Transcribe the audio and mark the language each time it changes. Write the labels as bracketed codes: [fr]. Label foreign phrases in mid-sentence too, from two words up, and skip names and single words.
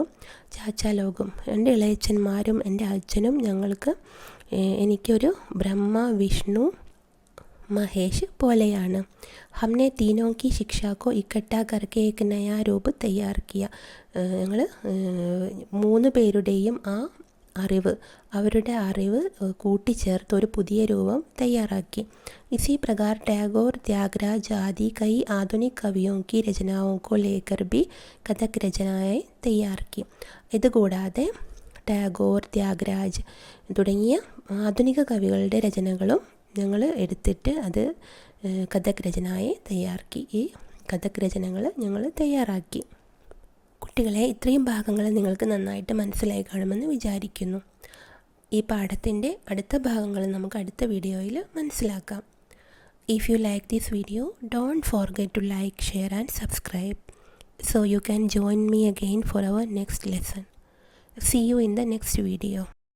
[ml] ചാച്ചാ ലോഗും എൻ്റെ ഇളയച്ചന്മാരും എൻ്റെ അച്ഛനും എനിക്കൊരു ബ്രഹ്മ വിഷ്ണു മഹേഷ് പോലെയാണ്. [hi] हमने तीनों की शिक्षा को इकट्ठा करके एक नया रूप तैयार किया. [ml] ഞങ്ങൾ 3 പേരുടെയും അവരുടെ അറിവ് കൂട്ടിച്ചേർത്ത് ഒരു പുതിയ രൂപം തയ്യാറാക്കി. [hi] इसी प्रकार टैगोर त्यागराज आदि कई आधुनिक कवियों की रचनाओं को लेकर भी कथक रचनाएं तैयार की. [ml] ഇതുകൂടാതെ ടാഗോർ, ത്യാഗരാജ് തുടങ്ങിയ ആധുനിക കവികളുടെ രചനകളും ഞങ്ങൾ എടുത്തിട്ട് അത് കഥക് രചനയെ തയ്യാറാക്കി. ഈ കഥക് രചനകൾ ഞങ്ങൾ തയ്യാറാക്കി. കുട്ടികളെ ഇത്രയും ഭാഗങ്ങൾ നിങ്ങൾക്ക് നന്നായിട്ട് മനസ്സിലായി കാണുമെന്ന് വിചാരിക്കുന്നു. ഈ പാഠത്തിൻ്റെ അടുത്ത ഭാഗങ്ങൾ നമുക്ക് അടുത്ത വീഡിയോയിൽ മനസ്സിലാക്കാം. [en] If you like this video, don't forget to like, share and subscribe so you can join me again for our next lesson. See you in the next video.